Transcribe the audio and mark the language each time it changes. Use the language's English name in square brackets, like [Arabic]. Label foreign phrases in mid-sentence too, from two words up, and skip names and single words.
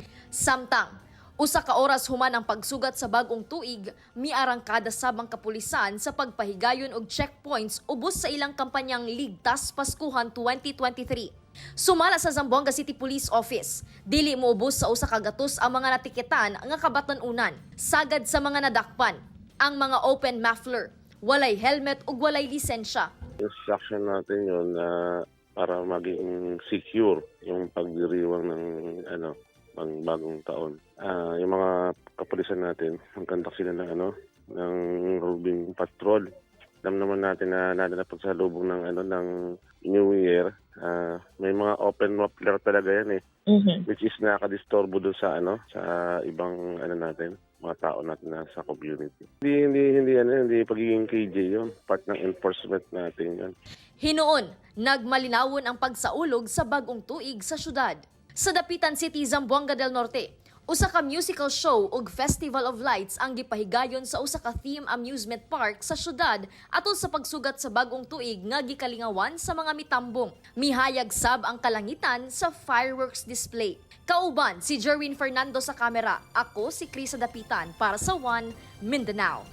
[Cebuano] Samtang, usa ka oras human ang pagsugat sa bag-ong tuig, miarangkada sabang kapulisan sa pagpahigayon og checkpoints ubos sa ilang kampanyang Ligtas Paskuhan 2023. Sumala sa Zamboanga City Police Office, dili moubos sa usa ka gatos ang mga natiketan nga kabatan-unan, sagad sa mga nadakpan, ang mga [English] open muffler, [Cebuano] walay helmet ug walay lisensya. [Filipino] Instruction natin yun na para maging secure yung pagdiriwang ng pang bagong taon. Yung mga kapulisan natin, magkandak sila ng [English] roving patrol. [Filipino] Alam naman natin na nadanapag sa lubong ng New Year. May mga [English] open muffler [Filipino] talaga yan [English] which is [Filipino] nakadisturbo doon sa sa ibang natin, mga tao natin na sa community. Hindi pagiging KJ yun. Part ng enforcement natin yun. [Cebuano] Hinuon, nagmalinawon ang pagsaulog sa bagong tuig sa syudad. Sa Dapitan City, Zamboanga del Norte, usa ka [English] musical show [Cebuano] ug Festival of Lights ang gipahigayon sa usa ka [English] theme amusement park [Cebuano] sa syudad atol sa pagsugat sa bagong tuig nga gikalingawan sa mga mitambong. Mihayag sab ang kalangitan sa [English] fireworks display. [Cebuano] Kauban si Jerwin Fernando sa kamera. Ako si Chris sa Dapitan para sa One Mindanao.